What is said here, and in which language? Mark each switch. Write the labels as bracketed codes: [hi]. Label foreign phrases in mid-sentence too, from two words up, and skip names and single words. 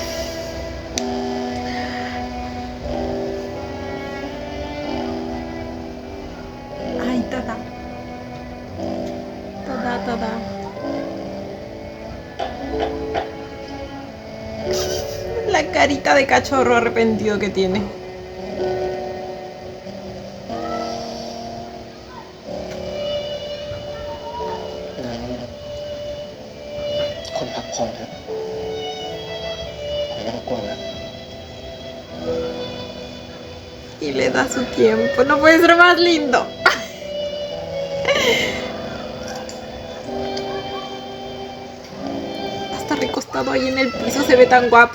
[es] Ay, tada. Tada. La carita de cachorro arrepentido que tiene. [th] งั้นคุณพักผ่อนเถอะผมไม่รบกวนแล้ว [es] Y le da su tiempo. No puede ser más lindo. Hasta recostado ahí en el piso se ve tan guapo.